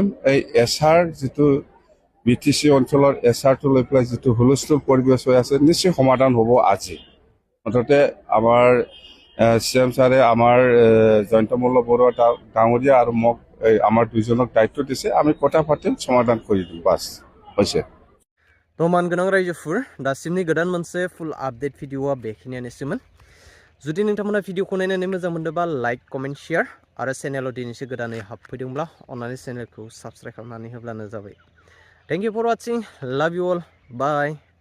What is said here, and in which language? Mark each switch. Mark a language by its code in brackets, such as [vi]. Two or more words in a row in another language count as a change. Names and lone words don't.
[as] এই SR যিটো BTC অঞ্চলৰ SRটো লৈ পেলাই যিটো হুলস্থুল পৰিৱেশ হৈ আছে, নিশ্চয় সমাধান হ'ব আজি। মুঠতে আমাৰ CM ছাৰে আমাৰ জয়ন্ত মল্ল বৰুৱা ডাঙৰীয়া আৰু মোক আমাৰ দুজনক দায়িত্ব দিছে, আমি কথা পাতিম, সমাধান কৰি দিম, বাছ হৈছে। [brx] मान गोनां रायजोफोर, दासिमनि गोदान मोनसे फुल आपडेट भिडिअआ बेखिनियानोसैमोन। जुदि नोंथांमोना भिडिअखौ नायनानै मोजां मोनदोंबा लाइक, कमेन्ट, शेयार आरो चेनेलाव दिनैसो गोदानै हाबफैदोंब्ला अन्नानै चेनेलखौ साबस्क्राइब खालामनानै होब्लानो जाबाय। [en] Thank you for watching, love you all, bye.